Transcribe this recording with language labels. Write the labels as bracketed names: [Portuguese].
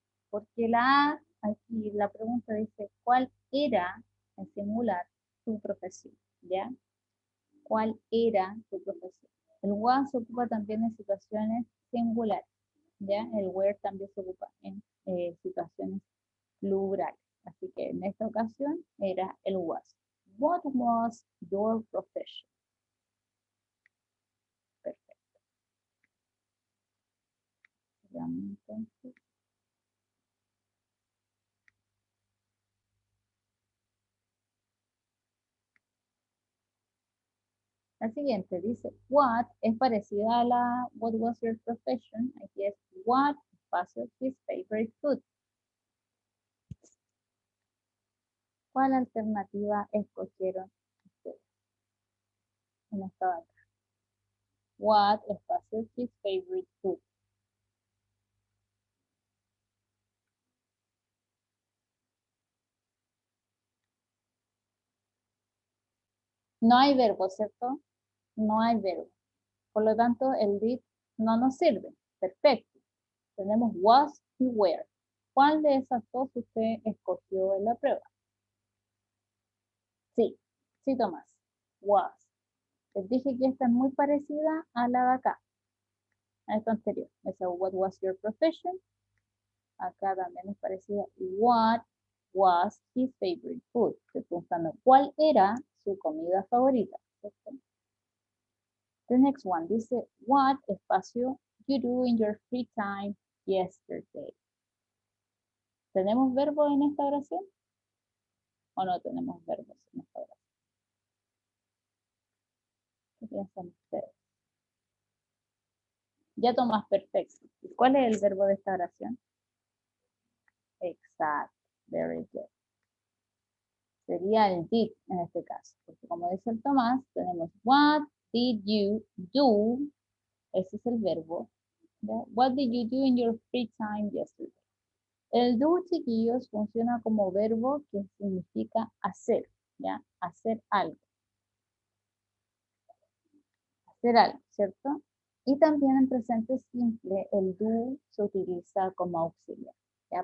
[Spanish] Porque la A, aquí la pregunta dice, ¿cuál era, en singular, tu profesión? ¿Ya? ¿Cuál era tu profesión? El was se ocupa también en situaciones singulares, ¿ya? El where también se ocupa en situaciones plurales. Así que en esta ocasión era el was. [English] What was your profession? [Spanish] Perfecto. Veamos entonces. La siguiente dice, what es parecida a la [English] what was your profession. [Spanish] Aquí es [English] what [Spanish] espacio [English] his favorite food. [Spanish] ¿Cuál alternativa escogieron ustedes en esta batalla? [English] What [Spanish] espacio [English] his favorite food. [Spanish] No hay verbo, ¿cierto? No hay verbo. Por lo tanto, el did no nos sirve. Perfecto. Tenemos was y were. ¿Cuál de esas dos usted escogió en la prueba? Sí, sí, Tomás. Was. Les dije que esta es muy parecida a la de acá, a esta anterior. Esa [English] what was your profession. [Spanish] Acá también es parecida. [English] What was his favorite food? [Spanish] Estoy preguntando cuál era su comida favorita. ¿Cierto? [English] The next one [Spanish] dice, [English] what [Spanish] espacio [English] you do in your free time yesterday? [Spanish] ¿Tenemos verbo en esta oración? ¿O no tenemos verbos en esta oración? ¿Qué piensan ustedes? Ya Tomás, perfecto. ¿Y cuál es el verbo de esta oración? Exacto. [English] Very good. [Spanish] Sería el did en este caso. Porque como dice el Tomás, tenemos [English] what did you do? [Spanish] Ese es el verbo. ¿Ya? [English] What did you do in your free time yesterday? [Spanish] El do, chiquillos, funciona como verbo que significa hacer, ¿ya? Hacer algo. Hacer algo, ¿cierto? Y también en presente simple, el do se utiliza como auxiliar, ¿ya?